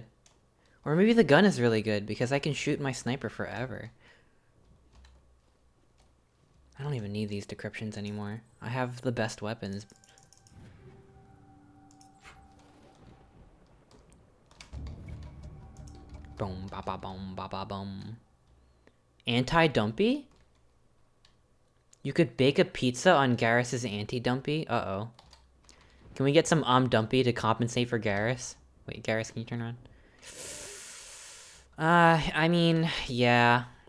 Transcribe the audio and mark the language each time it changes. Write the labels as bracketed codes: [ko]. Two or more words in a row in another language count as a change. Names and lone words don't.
[en] Or maybe the gun is really good, because I can shoot my sniper forever. I don't even need these decryptions anymore. I have the best weapons. Boom, ba ba boom, ba ba boom. Anti-dumpy? You could bake a pizza on Garrus's anti-dumpy? Uh-oh. Can we get some dumpy to compensate for Garrus? Wait, Garrus, can you turn around? I mean, yeah.